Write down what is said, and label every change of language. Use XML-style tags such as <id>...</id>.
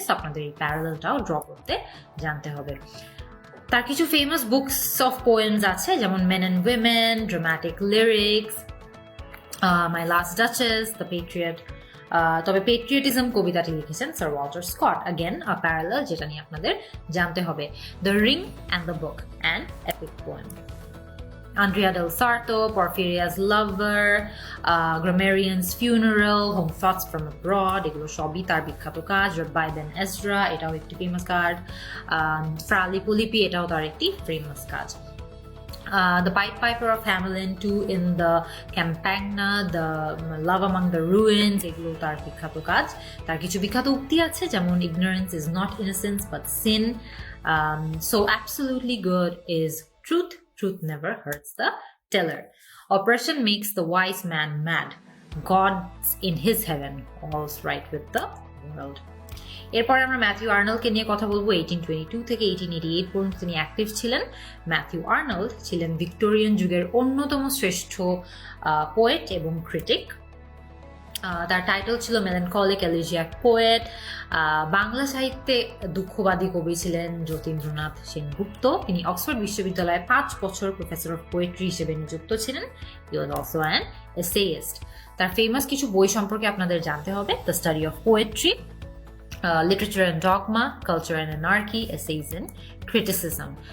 <bn>So আপনাদের এই প্যারালেলটাও draw করতে জানতে হবে। তার কিছু ফেমাস বুকস অফ পোয়েমস আছে, যেমন men and women, dramatic lyrics, my last duchess, the patriot. তবে পেট্রিয়টিজম কবিতাটি লিখেছেন sir Walter Scott. Again parallel, যেটা নিয়ে আপনাদের জানতে হবে। The ring and the book and epic poem. Andrea del Sarto, Porphyria's Lover, Grammarian's Funeral, Home Thoughts from Abroad, এগুলো সবই তার বিখ্যাত কাজ। Rabbi Ben Ezra, এটাও একটি ফেমাস কাজ। Fra Lippo, এটাও তার একটি ফেমাস কাজ। The Pied Piper of Hamelin, Two in the Campagna, The Love Among the Ruins, এগুলো তার বিখ্যাত কাজ। তার কিছু বিখ্যাত উক্তি আছে, যেমন</bn> <en>Ignorance is not innocence but sin. So absolutely good is truth. Truth never hurts the teller. Oppression makes the wise man mad. God's in his heaven, all's right with the world.</en> <bn>এরপরে আমরা Matthew আর্নল্ডকে নিয়ে কথা বলবো। 1822 থেকে 1888 পর্যন্ত তিনি active ছিলেন। Matthew Arnold ছিলেন ভিক্টোরিয়ান যুগের অন্যতম শ্রেষ্ঠ পোয়েট এবং ক্রিটিক। তার টাইটেল ছিল মেলানকলিক এলিজিয়াক পোয়েট। বাংলা সাহিত্যে দুঃখবাদী কবি ছিলেন যতীন্দ্রনাথ সেনগুপ্ত। তিনি অক্সফোর্ড বিশ্ববিদ্যালয়ে 5 বছর প্রফেসর অফ পোয়েট্রি হিসেবে নিযুক্ত ছিলেন।</bn> <en>He was also an essayist.</en> <bn>তার ফেমাস কিছু বই সম্পর্কে আপনাদের জানতে হবে।</bn> <en>The study of poetry, Literature and Dogma, Culture and Anarchy, Essays and Criticism.</en>